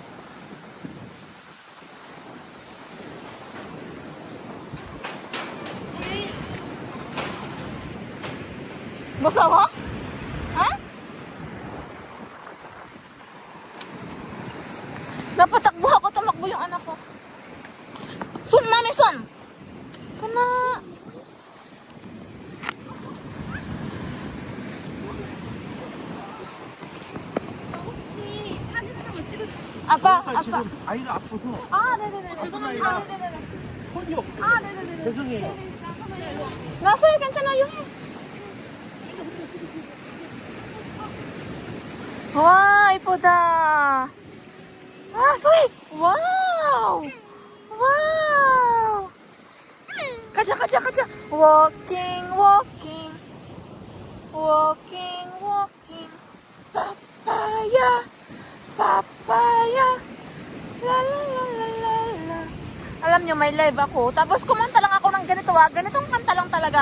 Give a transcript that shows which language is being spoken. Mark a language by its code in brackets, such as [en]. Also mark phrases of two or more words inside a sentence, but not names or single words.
[tl] Masawa? Ha? Napatakbo ako, tumakbo yung anak ko. Sun, mami, sun! Kana... [ko] 혹시 사진 하나만 찍어주실 수 있어요? 아빠. 지금 아이가 아파서 아, 네네네. 죄송합니다. 아이가 네네네. 손이 없어요. 아, 네네네. 죄송해요. 나 소희 괜찮아요. 와, 이쁘다. 아, 소희. 와우. 와우. 가자. [en] Walking. Papaya. [tl] La. Alam nyo, may live ako. Tapos kumanta lang ako ng ganito, ganitong kanta lang talaga.